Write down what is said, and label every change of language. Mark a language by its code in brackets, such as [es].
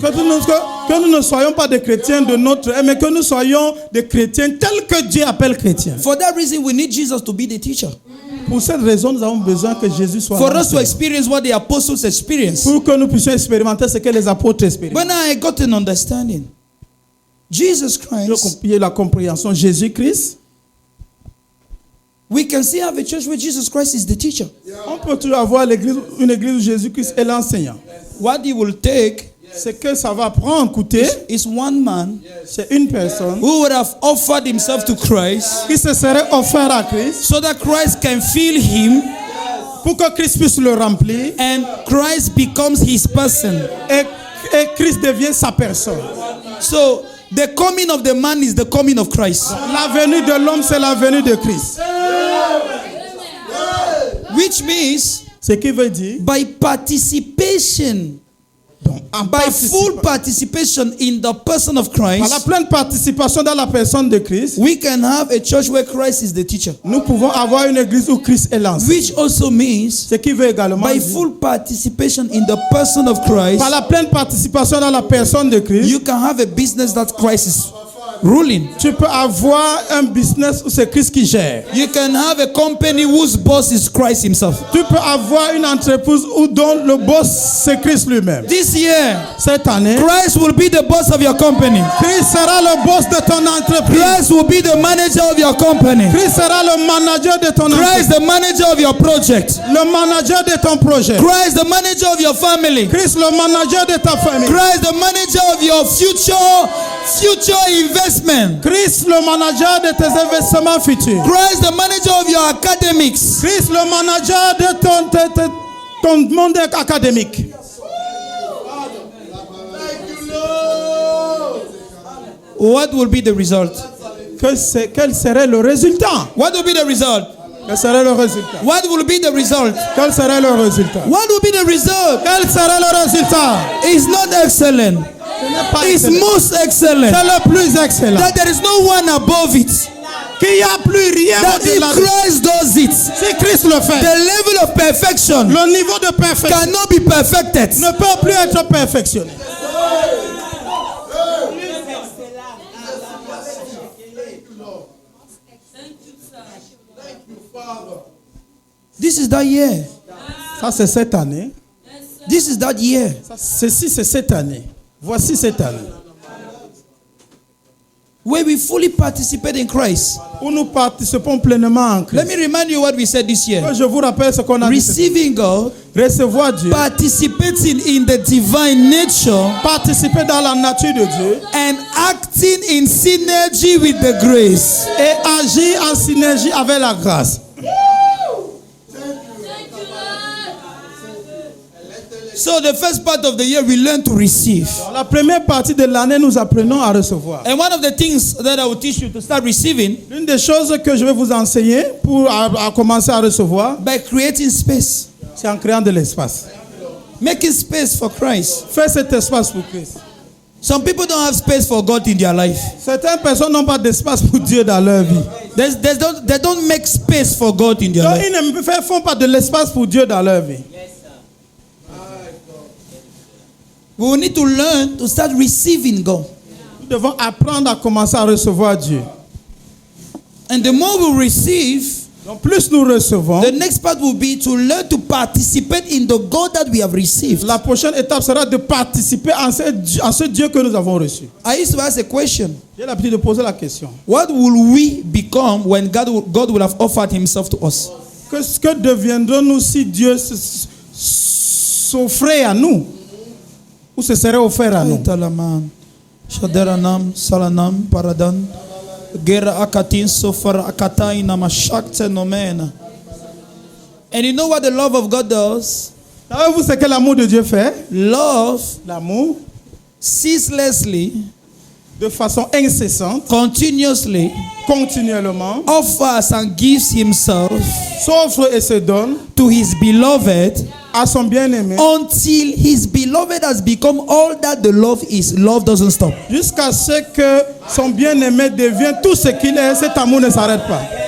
[fr] Que nous ne soyons pas des chrétiens de notre ère, mais que nous soyons des chrétiens tels que Dieu appelle chrétiens. [en] For that reason, we need Jesus to be the teacher. [fr] Pour cette raison, nous avons besoin que Jésus soit [en] For us to [fr] l'enseignant. [en] experience what the apostles experienced. [fr] Pour que nous puissions expérimenter ce que les apôtres expérimentent. [en] But now I got an understanding. Jesus Christ, [fr] Il y a la compréhension. Jésus-Christ, [en] we can still have a church where Jesus Christ is the teacher. [fr] on peut toujours avoir une église où Jésus-Christ est l'enseignant. [en] What he will take [fr] Ce que ça va prendre, coûter, [en] is one man [fr] c'est une personne [en] who would have offered himself to Christ [fr] qui se serait offert à Christ [en] so that Christ can fill him [fr] pour que Christ puisse le remplir [en] and Christ becomes his person. [fr] et Christ devient sa personne. [en] So the coming of the man is the coming of Christ. [fr] La venue de l'homme, c'est la venue de Christ. [en] Which means [fr] Ce qui veut dire, [en] by participation, by full participation in the person of [fr] par la [en] Christ, [fr] pleine participation dans la personne de Christ, [en] we can have a church where Christ is the teacher. [fr] nous pouvons avoir une église où Christ est l'enseignant. [en] Which also means [fr] Ce qui veut également [en] by [fr] dire, [en] full participation in the person of Christ, [fr] par la pleine participation dans la personne de Christ, [en] you can have a business that Christ is ruling. [fr] tu peux avoir un business où c'est Christ qui gère. [en] You can have a company whose boss is Christ himself. [fr] Tu peux avoir une entreprise où dont le boss c'est Christ lui-même. [en] This year, [fr] Cette année, [en] Christ will be the boss of your company. [fr] Christ sera le boss de ton entreprise. [en] Christ will be the manager of your company. [fr] Christ sera le manager de ton entreprise. [en] Christ the manager of your project. [fr] Le manager de ton projet. [en] Christ the manager of your family. [fr] Christ le manager de ta famille. [en] Christ the manager of your future investment investment. [fr] Christ, le manager de tes investissements futurs. [en] Christ, the manager of your academics. [fr] Christ, le manager de ton monde académique. [en] What will be the result? [fr] Quel serait le résultat? [en] What will be the result? [fr] Quel serait le résultat? [en] What will be the result? [fr] Quel serait le résultat? [en] What will be the result? [fr] Quel serait le résultat? [en] It's not excellent. [fr] Ce n'est pas [en] It's [fr] excellent. [en] most excellent. [fr] C'est le plus excellent. [en] That there is no one above it. [fr] Qu'il n'y a plus rien [en] That if [fr] au-delà de [en] Christ does it, [fr] Si Christ le fait, [en] the level of perfection [fr] le niveau de perfection [en] cannot be perfected. [fr] ne peut plus être perfectionné. [en] This is that year. [fr] Ça, c'est cette année. [en] This is that year. [fr] Ceci, c'est cette année. Voici cette année. [en] Where we fully participate in Christ. [fr] Où nous participons pleinement en [en] Let [fr] Christ. [en] me remind you what we said this year. [fr] Je vous rappelle ce qu'on a dit. [en] Receiving God, [fr] Recevoir Dieu. [en] participating in the divine nature, [fr] Participer dans la nature de Dieu. [en] and acting in synergy with the grace. [fr] Et agir en synergie avec la grâce. [en] So the first part of the year we learn to receive. [fr] Dans la première partie de l'année, nous apprenons à recevoir. [en] And one of the things that I will teach you to start receiving [fr] L'une des choses que je vais vous enseigner pour à commencer à recevoir, [en] by creating space. [fr] c'est en créant de l'espace. [en] Making space for Christ. [fr] Fais cet espace pour Christ. [en] Some people don't have space for God in their life. [fr] Certaines personnes n'ont pas d'espace pour Dieu dans leur vie. [en] They don't make space for God in their [fr] Donc, [en] life. [fr] ils ne font pas de l'espace pour Dieu dans leur vie. [en] We will need to learn to start receiving God. [fr] Nous devons apprendre à commencer à recevoir Dieu. [en] And the more we receive, [fr] Donc, plus nous recevons, [en] the next part will be to learn to participate in the God that we have received. [fr] la prochaine étape sera de participer en ce Dieu que nous avons reçu. [en] I used to ask a question. [fr] J'ai l'habitude de poser la question. [en] What will we become when God will have offered himself to us? [fr] Que deviendrons-nous si Dieu s'offrait à nous? Ou se serait offert à nous? Talaman, Shadaranam, Salanam, Paradan, Gera Akatin, Sofar Akataina, Mashakte Nomena. [en] And you know what the love of God does? [fr] Savez-vous ce que l'amour de Dieu fait? [en] Love [fr] L'amour, [en] ceaselessly, [fr] de façon incessante, [en] continuously [fr] continuellement, [en] offers and gives himself [fr] s'offre et se donne [en] to his beloved [fr] à son bien-aimé [en] until his beloved has become all that the love is. Love doesn't stop. [fr] jusqu'à ce que son bien-aimé devienne tout ce qu'il est. Cet amour ne s'arrête pas.